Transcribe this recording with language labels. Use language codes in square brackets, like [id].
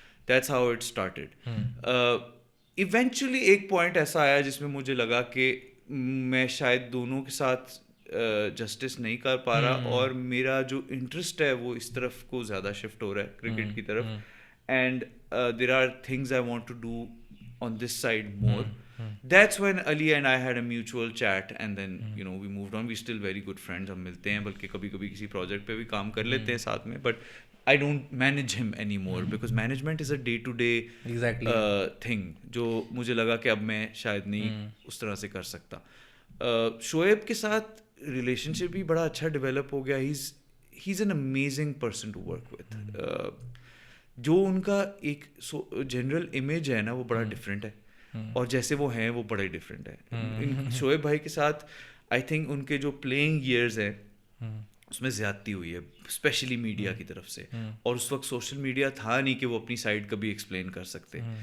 [ur] That's how it started. Eventually ایک point ایسا آیا جس میں مجھے لگا کہ میں شاید دونوں کے ساتھ جسٹس نہیں کر پا رہا, اور میرا جو انٹرسٹ ہے وہ اس طرف کو زیادہ شفٹ ہو رہا ہے, کرکٹ کی طرف, and there are things I want to do on this side more. [en] That's when Ali and I had a mutual chat, and then we moved on. We're still very good friends. [ur] ہم ملتے ہیں, بلکہ کبھی کبھی کسی project پہ بھی کام کر لیتے ہیں ساتھ میں, but I don't manage him anymore because management is a day to day thing جو مجھے لگا کہ اب میں شاید نہیں اس طرح سے کر سکتا. شعیب کے ساتھ ریلیشن شپ بھی بڑا اچھا ڈیولپ ہو گیا. [en] he's an amazing person to work with. [ur] جو ان کا ایک جنرل امیج ہے نا وہ بڑا ڈفرینٹ ہے, اور جیسے وہ ہیں وہ بڑے ڈفرینٹ ہے. شعیب بھائی کے ساتھ آئی تھنک ان کے جو پلینگ ایئرز ہیں اس میں زیادتی ہوئی ہے, اسپیشلی میڈیا کی طرف سے, اور اس وقت سوشل میڈیا تھا نہیں کہ وہ اپنی سائڈ کبھی ایکسپلین کر سکتے.